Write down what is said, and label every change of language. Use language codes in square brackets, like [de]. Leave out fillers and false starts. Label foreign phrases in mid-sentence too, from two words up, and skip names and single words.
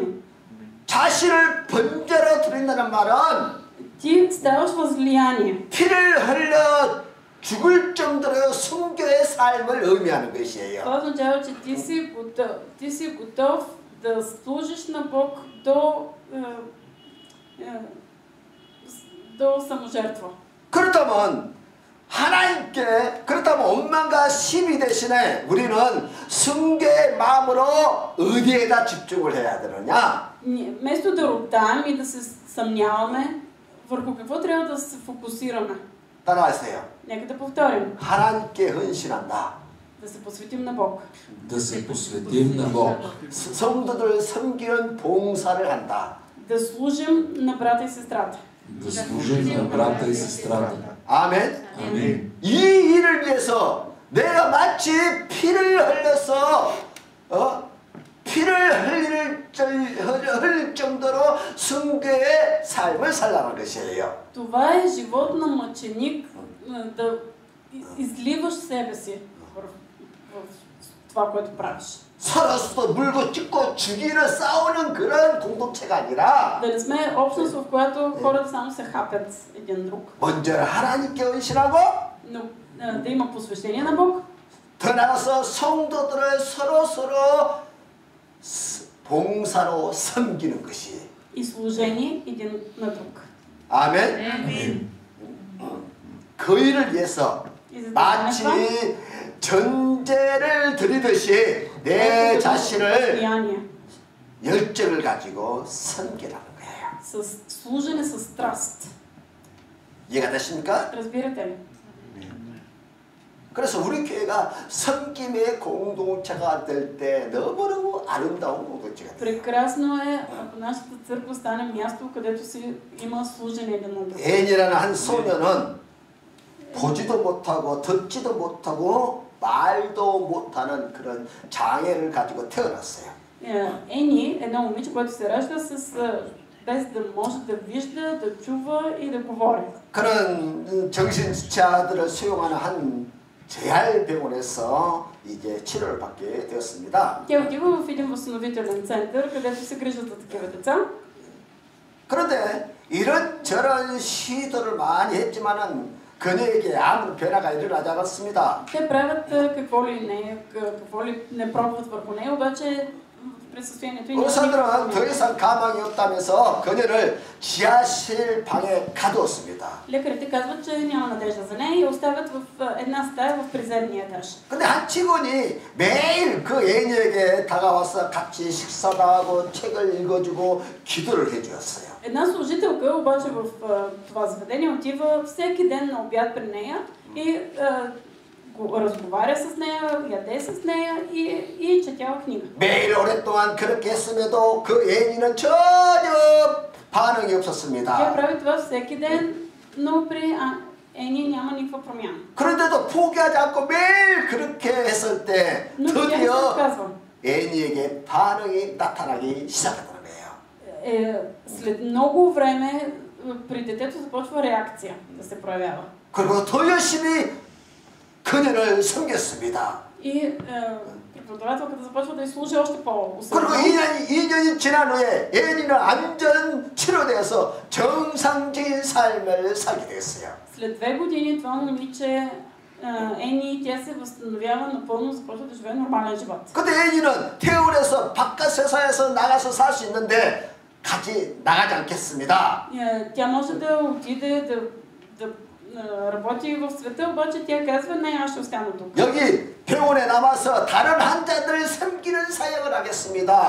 [ko] 자신을 번제로 드린다는 말은 [bg] Ти ставаш възлияние. [ko] 피를 흘려 죽을 정도로 순교의 삶을 의미하는 것이에요. [bg] Това означава, че ти си готов да служиш на Бог до саможертва. [ko] 그렇다면 원망과 시비 대신에 우리는 순교의 마음으로 어디에다 집중을 해야 되느냐? [bg] Вместо да роптаем и да се съмняваме, върху какво трябва да се фокусираме? [ko] 따라하세요. [bg] Нека да повторим. [ko] 하나님께 헌신한다. [bg] Да се посветим на Бог. Да се посветим на Бог. [ko] 성도들 섬기는 봉사를 한다. [bg] Да служим на брата и сестрата. Да служим на брата и сестрата. [ko] 아멘. [bg] Амин. [ko] 이 일을 위해서 내가 마치 피를 흘려서 흘릴 정도로 순교의 삶을 살라는 것이에요. [bg] Това е живот на мъченик, да изливаш себе си в това, което правиш. [ko] 서로 물고 찢고 죽이는 싸우는 그런 공동체가 아니라 [bg] Да не сме общност, в която хората само се хапят един друг. [ko] 먼저 하나님께 헌신하고 [bg] Но да има посвещение на Бог. [ko] 더 나아가서 성도들을 서로 봉사로 섬기는 것이. [bg] И служение един на друг. [ko] 아멘. 그 일을 위해서 마치 전제를 드리듯이 내 자신을 열정을 가지고 섬기라는 거예요. [bg] С служене с страст. [ko] 이해가 되십니까? [bg] разбирате ли? [ko] 그래서 우리 교회가 섬김의 공동체가 될 때 너무너무 아름다운 공동체가 돼요. [bg] Прекрасно е, ако нашата църква стане място, където си има служене един на друг. [ko] 애니라는 한 소녀는 보지도 못하고 듣지도 못하고 말도 못하는 그런 장애를 가지고 태어났어요. [bg] Ени, едно момиче, което се ражда без да може да вижда, да чува и да говори. [ko] 그런 정신지체자들을 수용하는 한 재활병원에서 이제 치료를 받게 되었습니다. [bg] Тя отива в един възстановителен център, където се грижат за такива деца. [ko] 그런데 이런저런 시도를 많이 했지만은 그녀에게 아무 변화가 일어나지 않았습니다. [bg] Те правят какво ли не пробват върху нея, обаче през състоянието и [ko] 의사들은 더 이상 가망이 없다면서 그녀를 지하실 방에 가두었습니다. [bg] Лекарите казват, че няма надежда за нея и оставят в една стая в приземния етаж. [ko] 근데 한 직원이 매일 그 애인에게 다가와서 같이 식사도 하고 책을 읽어주고 기도를 해주었어요. [bg] Една служителка обаче в това заведение отива всеки ден на обяд при нея и разговаря с нея, яде с нея и четява книга. [ko] 매일 오랫동안 그렇게 했음에도 그 애인은 전혀 반응이 [bg] Тя [ko] 없었습니다. [bg] прави това всеки ден, но при Ени няма никаква промяна. [ko] 그런데도 포기하지 않고 매일 그렇게 했을 때 [bg] Но тя не се [ko] 드디어 [bg] отказва. [ko] 애니에게 반응이 나타나기 시작하더라고요. [bg] След много време при детето започва реакция да се проявява. [ko] 그리고 더 열심히 그녀를 섬겼습니다. [bg] И преподавателката започва да изслужи още по-усърдно. [ko] 그리고 2년이 지난 후에 애니는 완전 치료되어서 정상적인 삶을 살게 됐어요. [bg] След 2 години това момиче Ени, тя се възстановява напълно, започва да живее нормален живот. [ko] 근데 애니는 퇴원해서 바깥 세상에서 나가서 살 수 있는데 같이 나가지 않겠습니다. [bg] Тя може да отиде да работи в света, обаче тя казва, не, аз ще остана тук. [ko] 여기 병원에 남아서 다른 환자들을 섬기는 사역을 하겠습니다.